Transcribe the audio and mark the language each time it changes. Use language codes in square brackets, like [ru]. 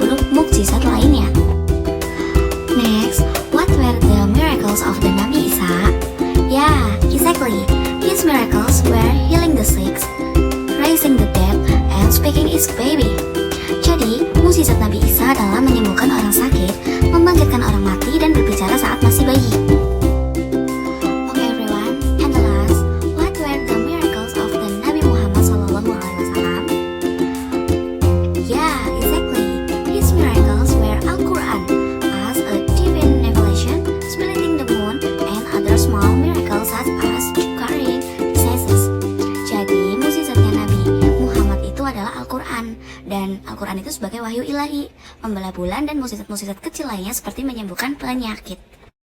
[id] mukjizat lainnya. [en] Next, what were the miracles of the Nabi Isa? Yeah, exactly. His miracles were healing the sick, raising the dead, and speaking his baby. [id] Jadi, mukjizat Nabi Isa adalah menyembuhkan orang sakit, membangkitkan orang mati, dan berbicara saat masih bayi. [en] Okay everyone, and the last, what were the miracles of the Nabi Muhammad SAW? Yeah, exactly. His miracles were Al-Quran, as a divine revelation, splitting the moon, and other small miracles such as curing diseases. [id] Jadi, mukjizatnya Nabi Muhammad itu adalah Al-Quran, dan Al-Quran itu sebagai wahyu ilahi, membelah bulan dan mukjizat-mukjizat kecil lainnya seperti menyembuhkan penyakit.